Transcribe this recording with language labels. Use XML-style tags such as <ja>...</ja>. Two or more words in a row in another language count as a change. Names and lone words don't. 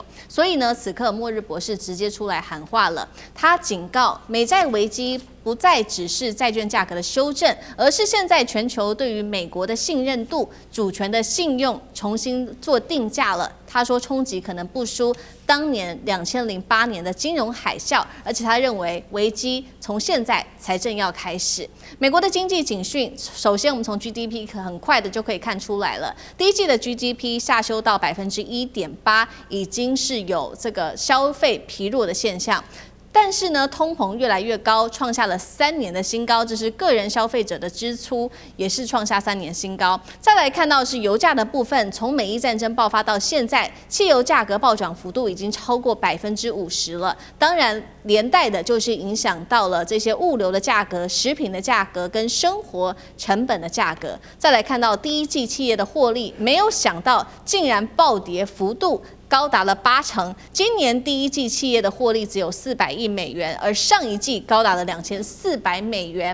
<zh>所以呢，此刻末日博士直接出來喊話了，他警告美債危機不再只是債券價格的修正，而是現在全球對於美國的信任度、主權的信用重新做定價了。他說衝擊可能不輸當年2008年的金融海嘯，而且他認為危機從現在才正要開始。美國的經濟警訊，首先我們從 GDP 很快的就可以看出來了，第一季的 GDP 下修到1.8%，已經是有這個消費疲弱的現象。但是呢，通膨越來越高，創下了3年的新高，這是個人消費者的支出也是創下3年新高。再來看到是油價的部分，從美伊戰爭爆發到現在，汽油價格暴漲幅度已經超過50%了。當然，連帶的就是影響到了這些物流的價格、食品的價格跟生活成本的價格。再來看到第一季企業的獲利，沒有想到竟然暴跌幅度高達了80%，今年第一季企業的獲利只有400億美元，而上一季高達了2400美元。</zh>